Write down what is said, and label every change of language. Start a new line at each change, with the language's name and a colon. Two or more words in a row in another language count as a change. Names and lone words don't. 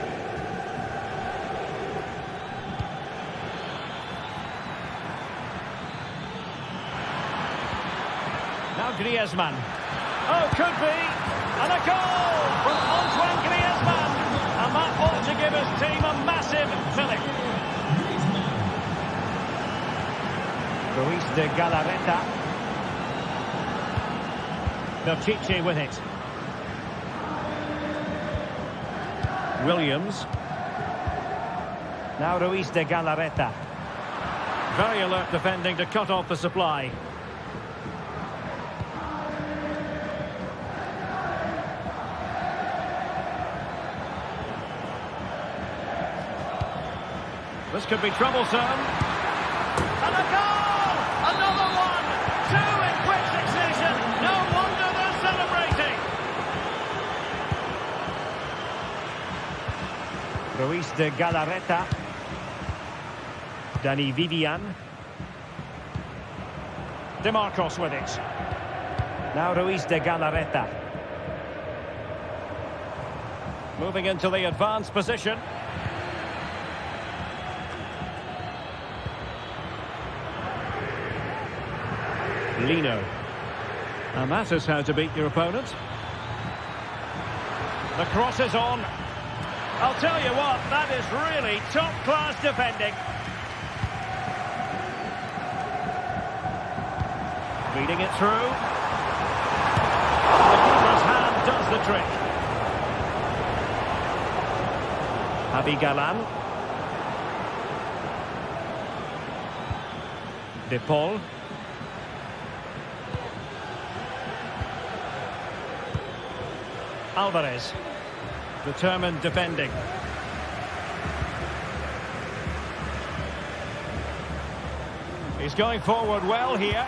English: Now Griezmann. Oh, could be. And a goal from Antoine Griezmann. And that ought to give his team a massive fillip. Ruiz de Galarreta. Berchiche with it. Williams. Now Ruiz de Galarreta. Very alert defending to cut off the supply. This could be troublesome. And a goal! Another one! Two in quick succession. No wonder they're celebrating. Ruiz de Galarreta. Dani Vivian. De Marcos with it. Now Ruiz de Galarreta. Moving into the advanced position. Lino. And that is how to beat your opponent. The cross is on. I'll tell you what, that is really top-class defending. Feeding it through. The keeper's hand does the trick. Javi Galan. De Paul. Alvarez. Determined defending. He's going forward well here.